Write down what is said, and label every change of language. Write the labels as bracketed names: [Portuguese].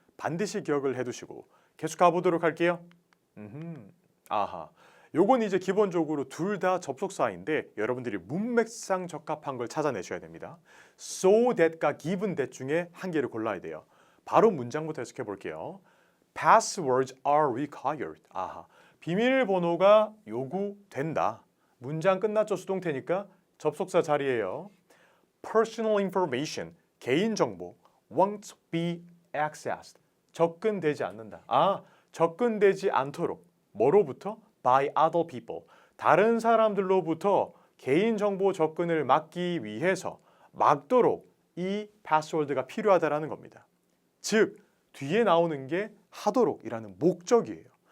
[Korean] 반드시 기억을 해두시고 계속 가보도록 할게요. 아하. 요건 이제 기본적으로 둘 다 접속사인데 여러분들이 문맥상 적합한 걸 찾아내셔야 됩니다. so that과 given that 중에 한 개를 골라야 돼요. 바로 문장부터 해석해 볼게요. [English] Passwords are required. [Korean] 아하. 비밀번호가 요구된다. 문장 끝났죠? 수동태니까 접속사 자리예요. [English] Personal information, [Korean] 개인정보 [English] won't be accessed. [Korean] 접근되지 않는다. 접근되지 않도록 뭐로부터? [English] by other people. [Korean] 다른 사람들로부터 개인정보 접근을 막기 위해서 막도록 이 패스워드가 필요하다라는 겁니다. 즉 뒤에 나오는 게 하도록이라는 목적이에요.